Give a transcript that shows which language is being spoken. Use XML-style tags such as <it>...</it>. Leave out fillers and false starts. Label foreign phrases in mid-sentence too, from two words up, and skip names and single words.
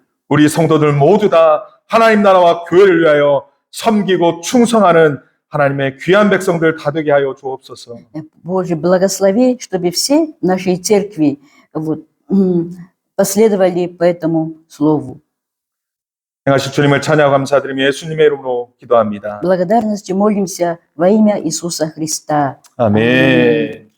<ko>우리 성도들 모두 다 하나님 나라와 교회를 위하여 섬기고 충성하는 하나님의 귀한 백성들 다 되게 하여 주옵소서.</ko> <ru>Боже, благослови, чтобы все нашей церкви последовали по этому слову.</ru> <ko>행하실 주님을 찬양하고 감사드리며 예수님의 이름으로 기도합니다.</ko> <ru>Благодарностью молимся во имя Иисуса Христа.</ru> <ko>아멘.</ko>